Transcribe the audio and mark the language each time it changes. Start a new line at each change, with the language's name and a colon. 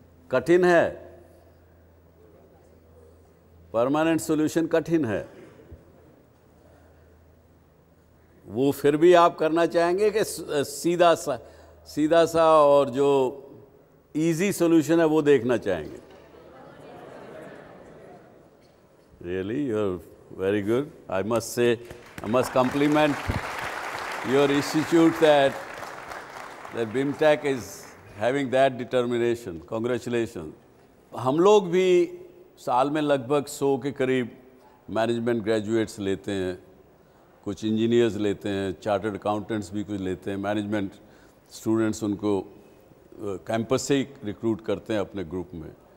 Hindi: कठिन है, permanent solution कठिन है। वो फिर भी आप करना चाहेंगे कि सीधा सा और जो इजी सॉल्यूशन है वो देखना चाहेंगे?
English: Really, you're very good. I must say, I must compliment your institute that BIMTech is having that determination. Congratulations.
Hindi: हम लोग भी साल में लगभग 100 के करीब मैनेजमेंट ग्रेजुएट्स लेते हैं, कुछ इंजीनियर्स लेते हैं, चार्टर्ड अकाउंटेंट्स भी कुछ लेते हैं, मैनेजमेंट स्टूडेंट्स उनको कैंपस से ही रिक्रूट करते हैं अपने ग्रुप में।